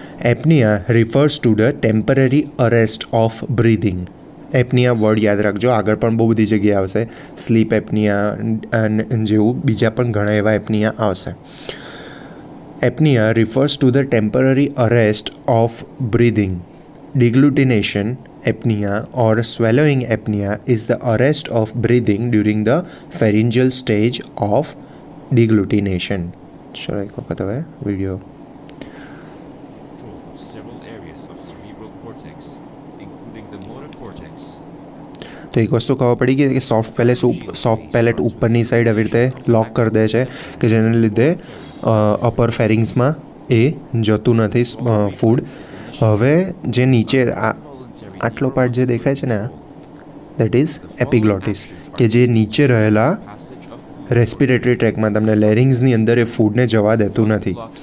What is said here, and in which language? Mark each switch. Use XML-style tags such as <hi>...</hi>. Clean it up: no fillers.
<en>Apnea refers to the temporary arrest of breathing.</en> <gu>Apnoea word યાદ રાખજો, આગળ પણ બહુ બધી જગ્યાએ આવશે. સ્લીપ એપનિયા જેવું બીજા પણ ઘણા એવા એપનિયા આવશે.</gu> <en>Apnea refers to the temporary arrest of breathing. Deglutination apnea or swallowing apnea is the arrest of breathing during the pharyngeal stage of deglutination.</en> <hi>चलो एक वक्त है video.</hi> <en>Control of several areas of cerebral cortex, including the motor cortex.</en> <gu>તો એક વસ્તુ ખબર પડી ગઈ કે સોફ્ટ પેલેટ ઉપરની સાઈડ આવી રીતે લોક કરી દે છે કે જેને લીધે અપર ફેરિંગ્સમાં એ જતું નથી ફૂડ. હવે જે નીચે આટલો પાર્ટ જે દેખાય છે ને, દેટ ઇઝ એપિગ્લોટિસ, કે જે નીચે રહેલા રેસ્પિરેટરી ટ્રેકમાં તમને લેરિંગ્સની અંદર એ ફૂડને જવા દેતું નથી.</gu>